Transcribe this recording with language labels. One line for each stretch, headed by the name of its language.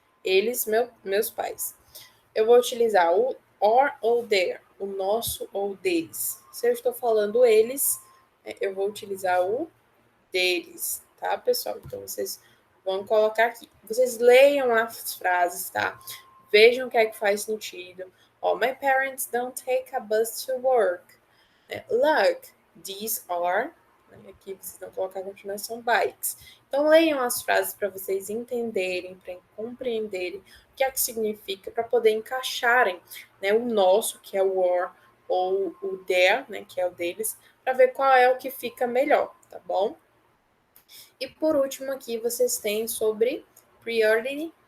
Portuguese: Eles, meus pais. Eu vou utilizar o or ou their, o nosso ou deles. Se eu estou falando eles, eu vou utilizar o deles, tá, pessoal? Então, vocês vão colocar aqui. Vocês leiam as frases, tá? Vejam o que é que faz sentido.
English: Oh, my parents don't take a bus to work. Look, these are...
Portuguese: Aqui vocês vão colocar a continuação bikes. Então, leiam as frases para vocês entenderem, para compreenderem o que é que significa, para poder encaixarem, né, o nosso, que é o or, ou o their, né, que é o deles, para ver qual é o que fica melhor, tá bom? E por último aqui vocês têm sobre priority